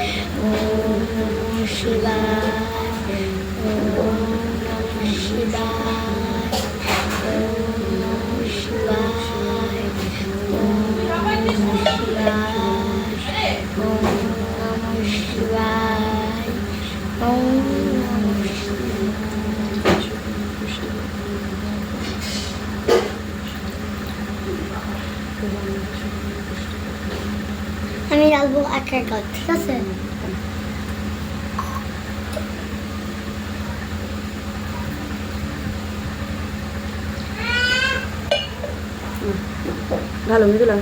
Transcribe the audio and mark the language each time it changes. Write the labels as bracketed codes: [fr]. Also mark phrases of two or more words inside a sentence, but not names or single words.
[sa] ওম নমঃ শিবায়, ওম নমঃ শিবায়, ওম নমঃ শিবায়, ওম নমঃ শিবায়, ওম নমঃ শিবায়, ওম নমঃ শিবায়। [bn] আমি ডালবো এক এক, ঠিক আছে? ভালো বুঝলাম।